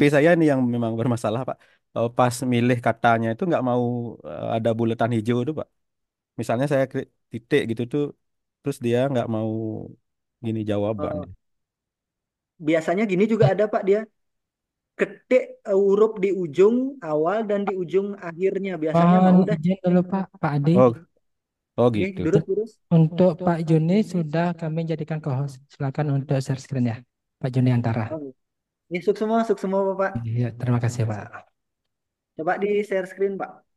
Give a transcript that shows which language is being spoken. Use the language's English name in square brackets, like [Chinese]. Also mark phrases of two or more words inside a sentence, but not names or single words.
[Indonesian] saya ini yang memang bermasalah Pak. Pas milih katanya itu nggak mau ada bulatan hijau itu Pak. Misalnya saya klik titik gitu tuh, terus dia nggak mau gini jawaban. Eh, Biasanya gini juga ada Pak dia. Ketik huruf di ujung awal dan di ujung akhirnya. Biasanya Oh, mah udah. izin dulu Pak Adi. Oh, oh Nggih, gitu. durus-durus. Untuk Pak Juni sudah kami jadikan co-host. Silakan untuk [English] share screen [Indonesian] ya, Pak Juni Antara. Oh, nggih, suk semua Bapak. Iya, terima kasih Pak. Coba di [English] share screen [Indonesian] Pak.